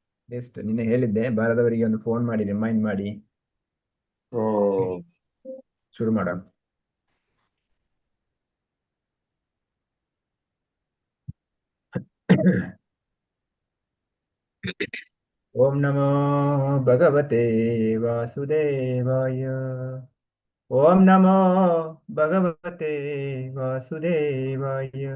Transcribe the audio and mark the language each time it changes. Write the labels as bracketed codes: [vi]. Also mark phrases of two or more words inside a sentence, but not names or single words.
[kn] ಲಿಸ್ಟ್ ನಿನ್ನೆ ಹೇಳಿದ್ದೆ, ಬಾರದವರಿಗೆ ಒಂದು ಫೋನ್ ಮಾಡಿ ರಿಮೈಂಡ್ ಮಾಡಿ ಶುರು ಮಾಡೋಣ. [sa] ಓಂ ನಮೋ ಭಗವತೆ ವಾಸುದೇವಾಯ. ಓಂ ನಮೋ ಭಗವತೆ ವಾಸುದೇವಾಯ.